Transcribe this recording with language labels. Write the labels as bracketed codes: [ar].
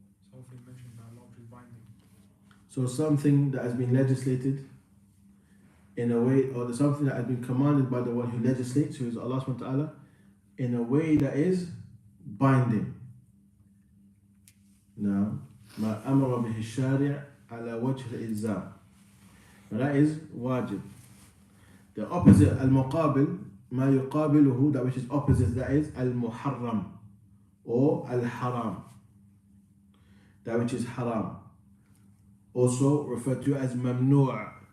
[en] Something mentioned by Allah which is binding. So something that has been legislated in a way, or something that has been commanded by the one who legislates, who is Allah subhanahu wa ta'ala, in a way that is binding. [ar] Now, ما أمر به الشارع على وجه الإلزام. [en] Now that is wajib. The opposite, al-muqabil, [ar] ما يقابله, [en] that which is opposite, that is al-muharram or al-haram, that which is haram, also referred to as mamnu'.